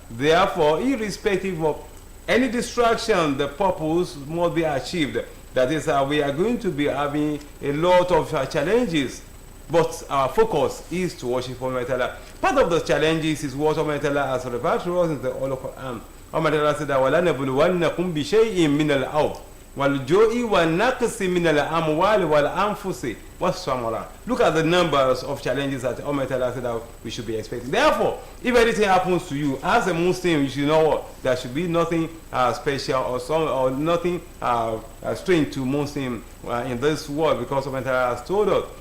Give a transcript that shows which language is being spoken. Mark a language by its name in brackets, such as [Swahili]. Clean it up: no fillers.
[English] Therefore, irrespective of any distraction, the purpose must be achieved. That is, we are going to be having a lot of challenges, but our focus is to worship Almighty Allah. Part of the challenges is what Almighty Allah has referred to us in the Holy Quran. Almighty Allah said that [Arabic] وَلَنَبْلُوَنَّكُمْ بِشَيْءٍ مِّنَ الْأَرْضِ وَالْجُوعِ وَالنَّقْصِ مِنَ الْأَمْوَالِ وَالْأَنفُسِ وَالثَّمَرَاتِ. [English] Look at the numbers of challenges that Almighty Allah said that we should be expecting. Therefore, if anything happens to you as a Muslim, you should know what? There should be nothing special or nothing strange to Muslim in this world, because Almighty Allah has told us.